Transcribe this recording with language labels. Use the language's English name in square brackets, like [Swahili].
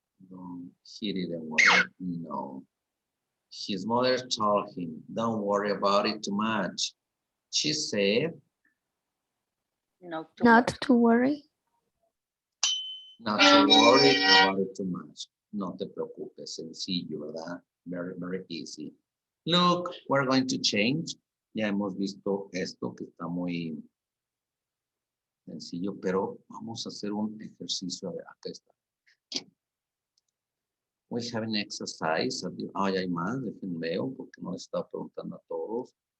[English] No, he didn't worry. No. His mother told him, don't worry about it too much. She said, Not too Not much. to worry. not to worry about it too much. [Spanish] No te preocupes, sencillo, ¿verdad? [English] Very, very easy. Look, we're going to change. [Spanish] Ya hemos visto esto que está muy sencillo, pero vamos a hacer un ejercicio. A ver, acá está. [English] We have an exercise. [Spanish] Ay, hay más, déjenme veo, porque no les estaba preguntando a todos.